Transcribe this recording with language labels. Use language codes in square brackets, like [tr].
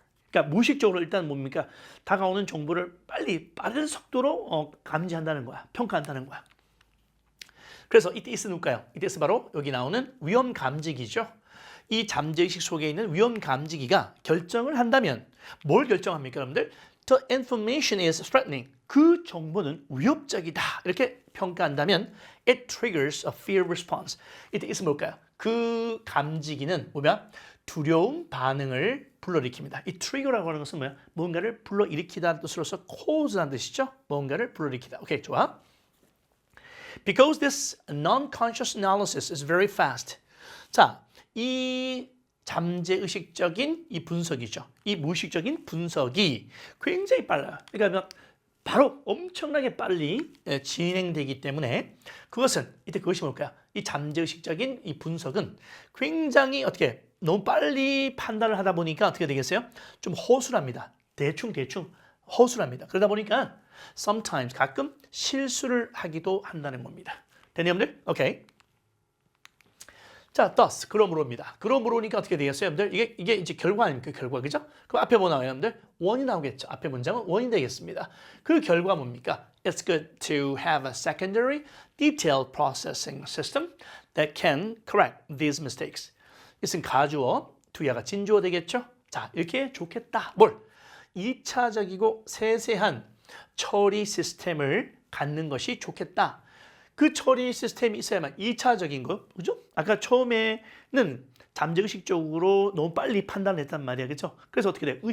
[ko] 그러니까 무의식적으로 일단 뭡니까? 다가오는 정보를 빨리 빠른 속도로 감지한다는 거야. 평가한다는 거야. 그래서 이때 있은 누굴까요? 이때 있은 바로 여기 나오는 위험 감지기죠. 이 잠재의식 속에 있는 위험 감지기가 결정을 한다면 뭘 결정합니까, 여러분들? [en] The information is threatening. [ko] 그 정보는 위협적이다. 이렇게 평가한다면 [en] it triggers a fear response. [ko] 이때 있으면 뭘까요? 그 감지기는 뭐냐? 두려움 반응을 불러일으킵니다. 이 trigger라고 하는 것은 뭐야? 뭔가를 불러일으키다는 뜻으로서 cause라는 뜻이죠. 뭔가를 불러일으키다. 오케이, 좋아. [en] Because this non-conscious analysis is very fast. [ko] 자, 이 잠재의식적인 이 분석이죠. 이 무의식적인 분석이 굉장히 빨라요. 그러니까 바로 엄청나게 빨리 진행되기 때문에 그것은 이때 그것이 뭘까요? 이 잠재의식적인 이 분석은 굉장히 어떻게 너무 빨리 판단을 하다 보니까 어떻게 되겠어요? 좀 허술합니다. 대충 허술합니다. 그러다 보니까 sometimes 가끔 실수를 하기도 한다는 겁니다. 되니 여러분들? 오케이. 자, thus 그러므로입니다. 그러므로니까 어떻게 되겠어요, 여러분들? 이게 이제 결과 아닙니까? 결과, 그죠? 그럼 앞에 뭐 나와요, 여러분들? 원이 나오겠죠. 앞에 문장은 원이 되겠습니다. 그 결과 뭡니까? [en] It's good to have a secondary detailed processing system that can correct these mistakes. [ko] 이것은 가주어, 투야가 진주어 되겠죠? 자, 이렇게 좋겠다. 뭘? 2차적이고 세세한 처리 시스템을 갖는 것이 좋겠다. 그 처리 시스템이 있어야만 2차적인 거, 그죠? 아까 처음에는 잠재의식적으로 너무 빨리 판단했단 말이야, 그죠? 그래서 어떻게 돼?